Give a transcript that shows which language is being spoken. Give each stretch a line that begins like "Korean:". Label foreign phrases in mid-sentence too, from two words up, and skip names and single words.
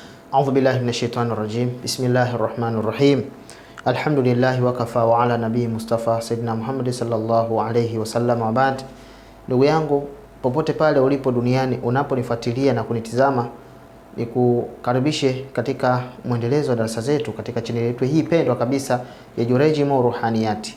Arabic: أعوذ بالله من الشيطان الرجيم. بسم الله الرحمن الرحيم. الحمد لله وكفى وعلى النبي المصطفى سيدنا محمد صلى الله عليه وسلم وبعد.
Swahili: Ndugu yangu, popote pale ulipo duniani unaponifuatilia na kunitizama, nikukaribishe katika mwendelezo wa darasa zetu katika channel yetu hii pendwa kabisa ya Jureej Mo Ruhaniyat.